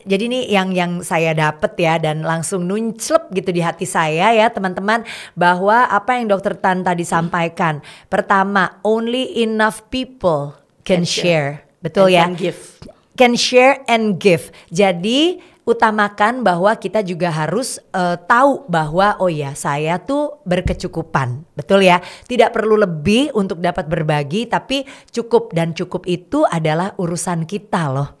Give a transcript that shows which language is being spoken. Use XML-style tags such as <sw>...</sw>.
<id>Jadi ini yang saya dapet ya, dan langsung nunclep gitu di hati saya ya teman-teman, bahwa apa yang Dokter Tan tadi sampaikan. Pertama,</id> <en>only enough people can share.</en> <id>Betul ya?</id> <en>Can share and give.</en> <id>Jadi utamakan bahwa kita juga harus tahu bahwa saya tuh berkecukupan, betul ya? Tidak perlu lebih untuk dapat berbagi, tapi cukup, dan cukup itu adalah urusan kita loh.</id>